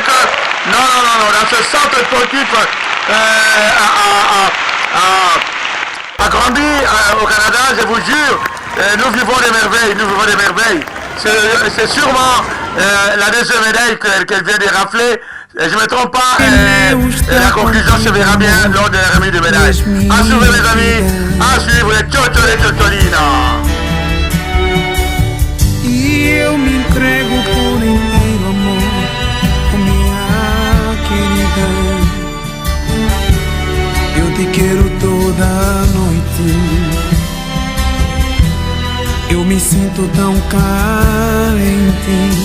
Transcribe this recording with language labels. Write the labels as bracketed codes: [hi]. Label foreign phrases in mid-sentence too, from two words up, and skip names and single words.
[fr] Non, dans ce centre sportif a grandi au Canada, je vous jure, nous vivons des merveilles. C'est sûrement la deuxième médaille qu'elle vient de rafler. Je ne me trompe pas, la conclusion se verra bien lors de la remise de médaille. À suivre mes amis, à suivre les Cioccio de Totolina. [pt] E eu me entrego por inteiro, amor, minha querida. Eu te quero toda noite. Eu me sinto tão carente.